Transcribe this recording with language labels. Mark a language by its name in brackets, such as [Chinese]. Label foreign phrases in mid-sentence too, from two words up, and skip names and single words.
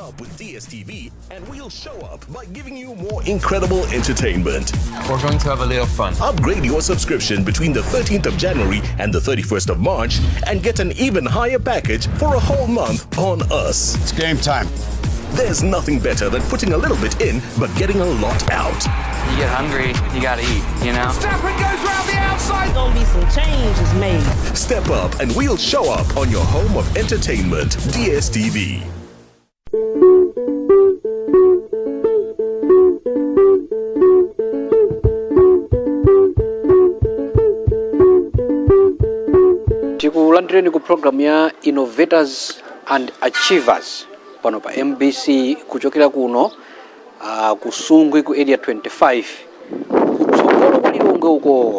[English] DSTV, and we'll show up by giving you more incredible entertainment. We're going to have a little fun. Upgrade your subscription between the 13th of January and the 31st of March and get an even higher package for a whole month on us. It's game time. There's nothing better than putting a little bit in but getting a lot out. You get hungry, you gotta eat, you know? Stafford goes round the outside. Gonna be some changes made. Step up and we'll show up on your home of entertainment, DSTV. [Nyanja] Tikulandireni ku program ya Innovators and Achievers pano pa MBC kuchokera kuno ku Sungwi ku area 25 kutsogolo kwa Lilongwe uko.